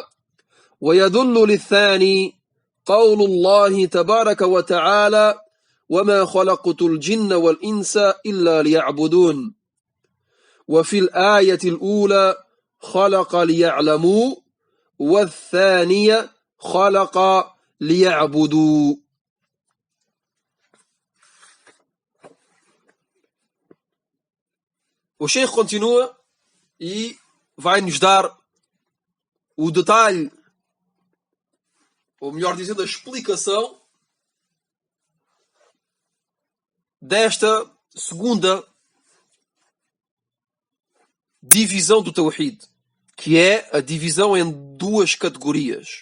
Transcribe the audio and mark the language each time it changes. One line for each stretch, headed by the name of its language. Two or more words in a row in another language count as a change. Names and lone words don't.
Arabic: ويدل للثاني قول الله تبارك وتعالى: وما خلقت الجن والإنس إلا ليعبدون. وفي الآية الأولى خلق ليعلموا، والثانية خلق ليعبدوا.
Portuguese: O Sheikh continua e vai nos dar o detalhe, ou melhor dizendo, a explicação desta segunda divisão do tawhid, que é a divisão em duas categorias.